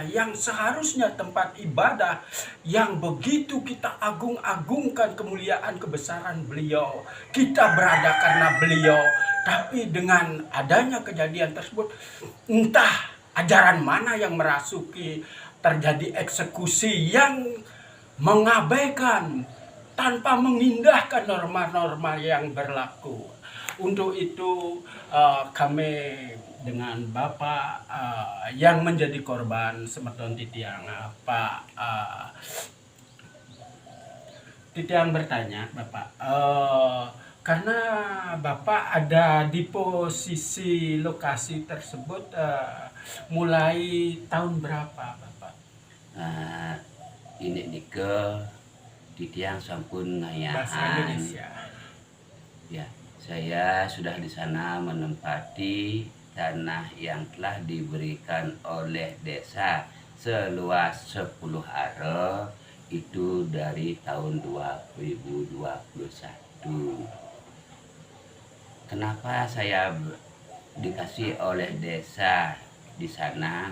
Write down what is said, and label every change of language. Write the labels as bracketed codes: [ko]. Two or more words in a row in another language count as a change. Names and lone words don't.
[id] yang seharusnya tempat ibadah yang begitu kita agung-agungkan kemuliaan kebesaran beliau, kita berada karena beliau, tapi dengan adanya kejadian tersebut entah ajaran mana yang merasuki, terjadi eksekusi yang mengabaikan tanpa mengindahkan norma-norma yang berlaku. Untuk itu kami dengan Bapak yang menjadi korban [ban] semeton titiang, [id] Pak titiang bertanya Bapak, karena Bapak ada di posisi lokasi tersebut mulai tahun berapa Bapak? [ban] Ini ke titiang sampun [id] Bahasa [ban] ngayahan. [id] Indonesia. Ya, saya sudah di sana menempati tanah yang telah diberikan oleh desa seluas 10 are itu dari tahun 2021. Kenapa saya dikasih oleh desa di sana?